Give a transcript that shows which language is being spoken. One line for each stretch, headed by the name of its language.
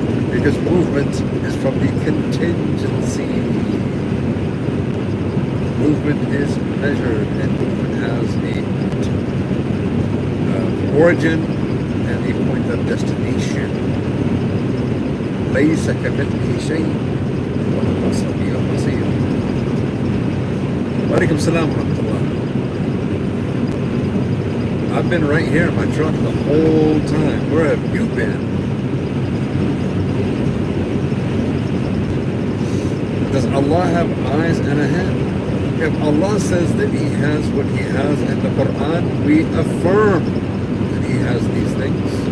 English: Because movement is from the contingency. Movement is measured, and movement has a point of origin and a point of destination.
Arabic: ليس كمثله شيء وهو السميع البصير. وعليكم السلام ورحمة الله.
English: I've been right here in my truck the whole time. Where have you been? Does Allah have eyes and a head? If Allah says that He has what He has in the Quran, we affirm that He has these things.